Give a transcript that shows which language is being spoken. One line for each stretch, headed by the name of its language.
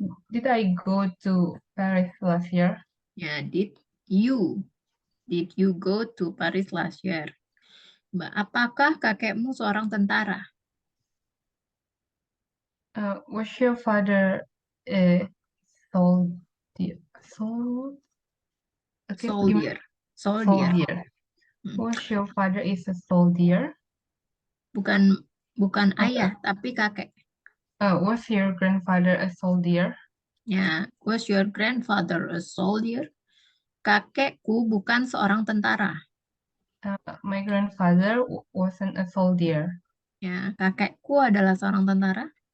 English: Did I go to Paris last year? Ya, did you go to Paris last year?
Indonesian: Apakah kakekmu seorang tentara?
English: Was your father a soldier?
Indonesian: Okay, gimana?
English: Soldier. Soldier. Hmm. Was your father is a soldier?
Indonesian: Bukan Oh, ayah, tapi kakek.
English: Was your grandfather a soldier? Ya, was your grandfather a soldier?
Indonesian: Kakekku bukan seorang tentara.
English: My grandfather wasn't a soldier.
Indonesian: Ya, kakekku adalah seorang tentara.